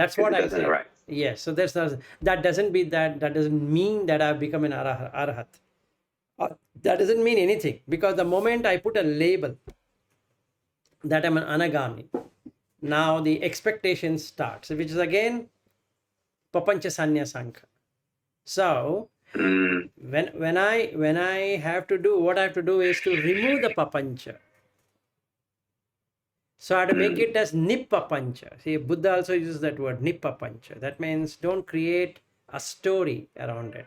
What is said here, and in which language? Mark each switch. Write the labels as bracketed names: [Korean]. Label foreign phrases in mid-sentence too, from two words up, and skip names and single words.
[English] That's what I say. Right. Yes. So that doesn't mean that I've become an arahat. That doesn't mean anything, because the moment I put a label that I'm an anagami, now the expectation starts, which is again [Pali] papancha sanya sankha. [English] So when I have to do, what I have to do is to remove the papancha. So I have to make it as nippapancha. See, Buddha also uses that word, nippapancha. That means don't create a story around it.